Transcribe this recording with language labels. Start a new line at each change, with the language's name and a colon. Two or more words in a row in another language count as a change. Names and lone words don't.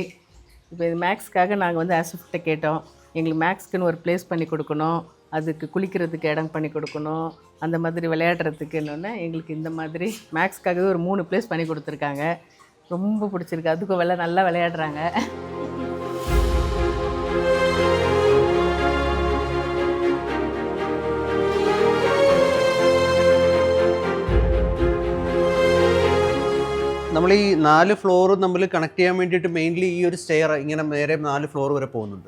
Tamil: இப்போ இது மேக்ஸ்க்காக நாங்கள் வந்து ஆசிஃப்ட்ட கேட்டோம், எங்களுக்கு மேக்ஸ்க்குன்னு ஒரு ப்ளேஸ் பண்ணி கொடுக்கணும், அதுக்கு குளிக்கிறதுக்கு இடம் பண்ணி கொடுக்கணும், அந்த மாதிரி விளையாடுறதுக்குன்னு எங்களுக்கு இந்த மாதிரி மேக்ஸ்க்காகவே ஒரு 3 ப்ளேஸ் பண்ணி கொடுத்துருக்காங்க. ரொம்ப பிடிச்சிருக்கு. அதுக்கும் நல்லா விளையாடுறாங்க.
Malayalam: നമ്മൾ ഈ 4 ഫ്ലോറും തമ്മിൽ കണക്ട് ചെയ്യാൻ വേണ്ടിയിട്ട് മെയിൻലി ഈ ഒരു സ്റ്റെയർ ഇങ്ങനെ നേരെ 4 ഫ്ലോർ വരെ പോകുന്നുണ്ട്.